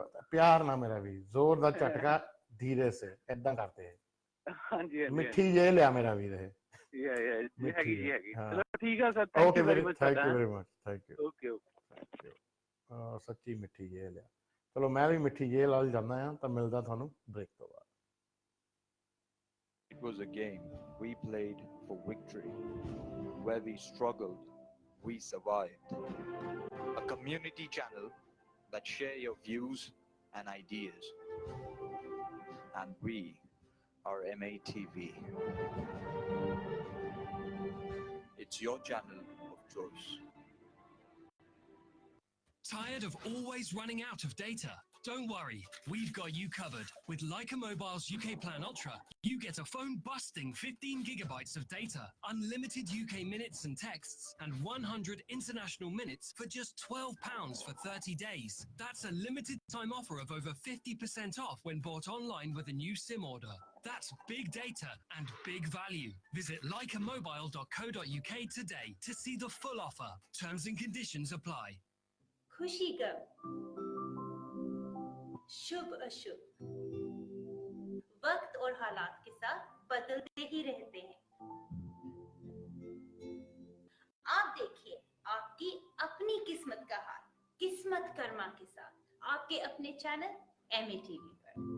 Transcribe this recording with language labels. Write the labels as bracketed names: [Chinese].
[Punjabi] ਪਿਆਰ ਨਾ ਮੇਰਾ ਵੀ, [Hindi] ਜ਼ੋਰ ਦਾ ਝਟਕਾ ਧੀਰੇ ਸੇ, [Punjabi] ਏਦਾਂ ਕਰਦੇ ਹੈ। ਹਾਂਜੀ, ਮਿੱਠੀ ਜੇ ਲਿਆ ਮੇਰਾ ਵੀਰ ਇਹ। ਹੈਗੀ ਜੀ ਹੈਗੀ। ਚਲੋ ਠੀਕ ਆ sir, [English] Thank you very much. Thank you very much, thank you. Okay okay. [Punjabi] ਸੱਚੀ ਮਿੱਠੀ ਜੇ ਲਿਆ। ਚਲੋ ਮੈਂ ਵੀ ਮਿੱਠੀ ਜੇ ਨਾਲ ਜਾਂਦਾ ਆ, ਤਾਂ ਮਿਲਦਾ ਤੁਹਾਨੂੰ ਬ੍ਰੇਕ ਤੋਂ ਬਾਅਦ। [English] It was a game we played for victory, where we struggled, we survived. A community channel that share your views and ideas. And we are MATV. It's your channel of choice. Tired of always running out of data? Don't worry, we've got you covered. With Leica Mobile's UK Plan Ultra, you get a phone-busting 15 gigabytes of data, unlimited UK minutes and texts, and 100 international minutes for just £12 for 30 days. That's a limited time offer of over 50% off when bought online with a new SIM order. That's big data and big value. Visit leicamobile.co.uk today to see the full offer. Terms and conditions apply. [Hindi] खुशी गम, शुभ अशुभ, वक्त और हालात के साथ बदलते ही रहते हैं। आप देखिए आपकी अपनी किस्मत का हाल, किस्मत कर्मा के साथ आपके अपने चैनल MATV पर।